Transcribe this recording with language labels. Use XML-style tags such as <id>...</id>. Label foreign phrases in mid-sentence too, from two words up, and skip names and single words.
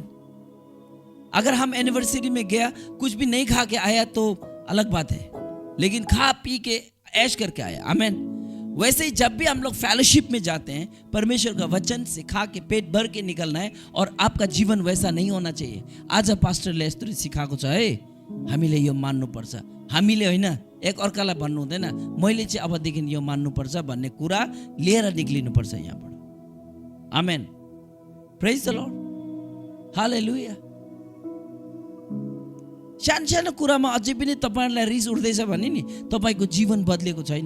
<hi>अगर हम एनिवर्सरी में गया, कुछ भी नहीं खा के आया तो अलग बात है, लेकिन खा पी के ऐश करके आया। आमीन। वैसे ही जब भी हम लोग फेलोशिप में जाते हैं, परमेश्वर का वचन से खा के पेट भर के निकलना है। और आपका जीवन वैसा नहीं होना चाहिए।</hi> <ne>आज पास्टरले यस्तो सिकाएको छ है, हामीले यो मान्नुपर्छ। हामीले होइन, एक अर्कालाई भन्नु हुँदैन मैले चाहिँ अबदेखि यो मान्नुपर्छ भन्ने कुरा लिएर निक्लिनुपर्छ यहाँबाट।</ne> <en>Amen. Praise the Lord. Hallelujah.</en> <ne>सानो कुरामा अझै पनि तपाईहरुलाई रिस उठ्दैछ भने नि तपाईको जीवन बदलेको छैन।</ne>